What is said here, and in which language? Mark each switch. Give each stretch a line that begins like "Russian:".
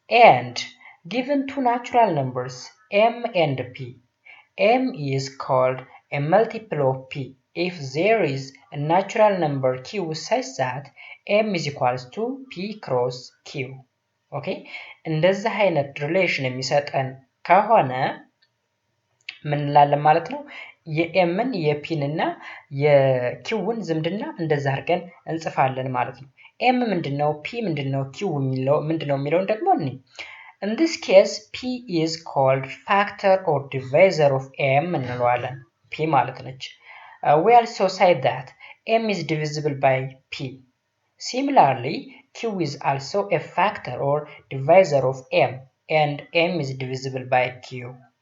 English: And given two natural numbers M and P, M is called a multiple of P if there is a natural number Q such that M is equals to P cross Q. Okay?
Amharic: እንደዚህ አይነት ሪሌሽን የሚሰጠን ከሆነ ምን እንላለን ማለት ነው? የኤምን የፒን እና የኪውን ዝምድና እንደዛ አድርገን እንጽፋለን ማለት ነው። ኤም ምንድነው? ፒ ምንድነው? ኪው ምንድነው የሚለውን ደግሞ እኔ
English: In this case, P is called factor or divisor of M እንለዋለን። P ማለት ነች። We also say that M is divisible by P. Similarly, Q is also a factor or divisor of M, and M is divisible by Q.